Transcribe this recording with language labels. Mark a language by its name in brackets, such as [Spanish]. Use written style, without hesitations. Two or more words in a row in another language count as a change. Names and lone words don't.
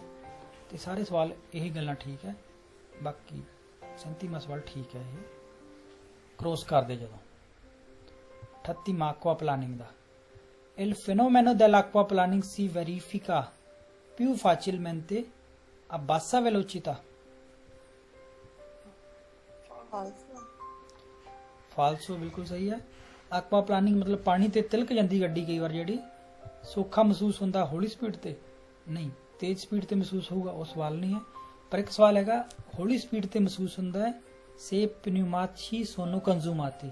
[Punjabi] ਤੇ ਸਾਰੇ ਸਵਾਲ ਇਹੀ ਗੱਲਾਂ ਠੀਕ ਹੈ, ਬਾਕੀ 37ਵਾਂ ਸਵਾਲ ਠੀਕ ਹੈ, ਇਹ ਕ੍ਰੋਸ ਕਰਦੇ ਜਦੋਂ। [Italian] 38ਵਾਂ acqua planning ਦਾ il fenomeno dell'acqua planning si verifica più facilmente a bassa velocità। [Punjabi] ਫਾਲਸੋ ਬਿਲਕੁਲ ਸਹੀ ਹੈ। [Italian] acqua planning [Punjabi] ਮਤਲਬ ਪਾਣੀ ਤੇ ਤਿਲਕ ਜਾਂਦੀ ਗੱਡੀ ਕਈ ਵਾਰ, ਜਿਹੜੀ ਸੌਖਾ ਮਹਿਸੂਸ ਹੁੰਦਾ ਹੌਲੀ ਸਪੀਡ ਤੇ? ਨਹੀਂ, ਤੇਜ਼ ਸਪੀਡ ਤੇ ਮਹਿਸੂਸ ਹੋਊਗਾ, ਉਹ ਸਵਾਲ ਨਹੀਂ ਹੈ। ਪਰ ਇੱਕ ਸਵਾਲ ਹੈਗਾ, ਹੌਲੀ ਸਪੀਡ ਤੇ ਮਹਿਸੂਸ ਹੁੰਦਾ ਹੈ [Italian] se pneumatici sono consumati.